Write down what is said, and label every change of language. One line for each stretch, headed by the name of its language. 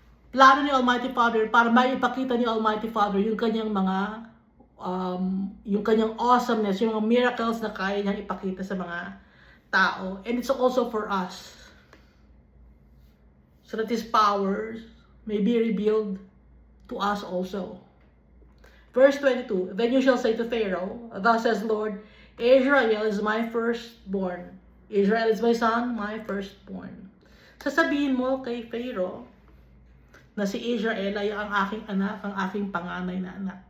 Filipino: Plano ni Almighty Father para maipakita ni Almighty Father yung kanyang mga yung kanyang awesomeness, yung mga miracles na kaya niyang ipakita sa mga tao.
English: And it's also for us. So that His powers may be revealed to us also. Verse 22, Then you shall say to Pharaoh, Thus says Lord, Israel is my firstborn. Israel is my son, my firstborn.
Filipino: Sasabihin mo kay Pharaoh na si Israel ay ang aking anak, ang aking panganay na anak.